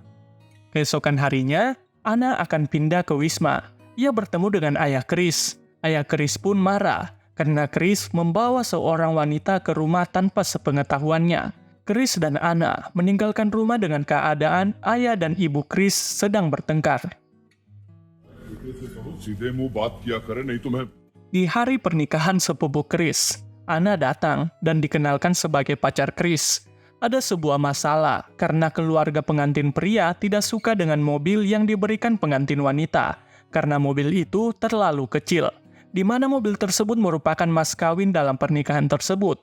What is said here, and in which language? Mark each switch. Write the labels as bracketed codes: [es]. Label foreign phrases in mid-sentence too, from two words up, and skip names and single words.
[id] Keesokan harinya, Anna akan pindah ke Wisma. Ia bertemu dengan ayah Chris. Ayah Chris pun marah karena Chris membawa seorang wanita ke rumah tanpa sepengetahuannya. Chris dan Anna meninggalkan rumah dengan keadaan ayah dan ibu Chris sedang bertengkar. [hi] सीधे मुंह बात किया करे नहीं तो मैं [id] Di hari pernikahan sepupu Chris, Anna datang dan dikenalkan sebagai pacar Chris. Ada sebuah masalah karena keluarga pengantin pria tidak suka dengan mobil yang diberikan pengantin wanita. karena mobil itu terlalu kecil, di mana mobil tersebut merupakan mas kawin dalam pernikahan tersebut.